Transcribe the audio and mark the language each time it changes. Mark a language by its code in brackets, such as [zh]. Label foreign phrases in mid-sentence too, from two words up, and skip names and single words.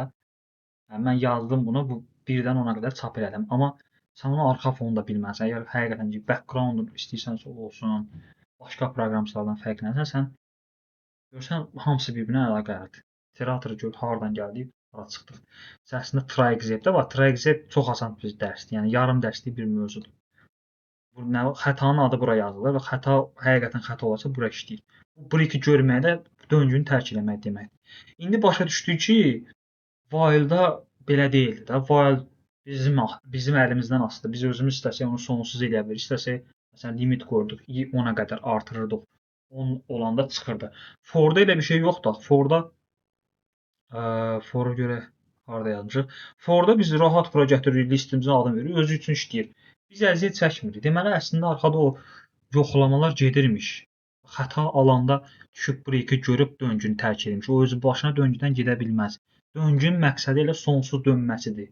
[az] Yəni, mən yazdım bunu, bu 1-dən 10-a qədər çap elədim. Amma sən onun arxa fonunu da bilməlisən. Əgər həqiqətən ki, background istəyirsənsə olsun, başqa proqramçılardan fərqlənsən, sən görsən hamısı bir-birinə əlaqəlidir. İteratoru gör hardan gəldik, hara çıxdıq. Əslində try-except də var. Try-except çox asan bir dərsdir. Yəni yarım dərslik bir mövzudur. Xətanın adı bura yazılır və xəta həqiqətən xəta olsa bura işləyir. Bu break-i görməyə də döngünü tərk eləmək deməkdir. İndi başa düşdük ki, while-da belə deyildi də. While bizim əlimizdən asılıdır. Biz özümüz istəsək onu sonsuz eləyə bilərik. İstəsək məsələn limit qoyduq, 10-a qədər artırırdıq. 10 olanda çıxırdı. For-da elə bir şey yoxdur. For-da for-a görə harda yazmışıq? For-da biz rahat bura gətiririk, listimizin adını veririk, özü üçün işləyir. Biz əziyyət çəkmirik. Deməli, əslində arxada o yoxlamalar gedirmiş. Xəta alanda düşüb break-i görüb döngünü tərk etmiş. O özü başına döngüdən gedə bilməz. Döngünün məqsədi elə sonsuz dönməsidir.